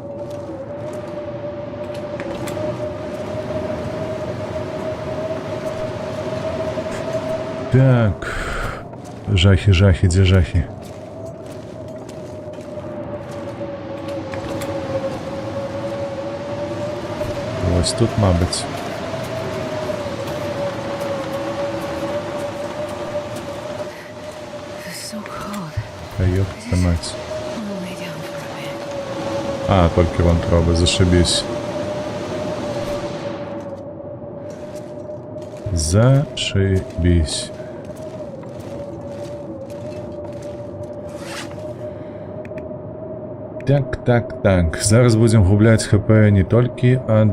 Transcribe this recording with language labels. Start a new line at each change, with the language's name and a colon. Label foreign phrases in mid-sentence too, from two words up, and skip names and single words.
Belarusian: Так. Жахі, дзе жахі? Ось тут, мабыць.
English: It's so cold.
Russian: Та ёпта мать.
English: I'm gonna lay down for a bit.
Belarusian: А, толькі вантробы, зашибісь. Зашибісь. Так. Зараз будзем губляць ХП не толькі ад...